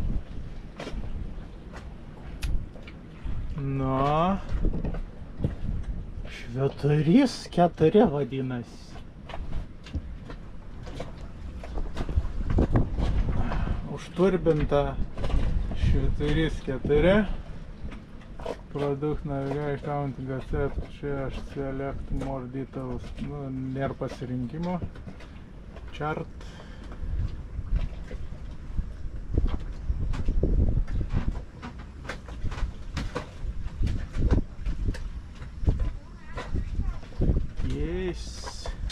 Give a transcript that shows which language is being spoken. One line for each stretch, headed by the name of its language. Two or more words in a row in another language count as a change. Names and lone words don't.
Lithuanian: Nu. Švyturys 4 vadinasi. Užturbinta švyturys 4.
English: Product navigation counting asset,
Lithuanian: čia aš
English: select more details,
Lithuanian: nu, nėra pasirinkimo.
English: Chart. Yes.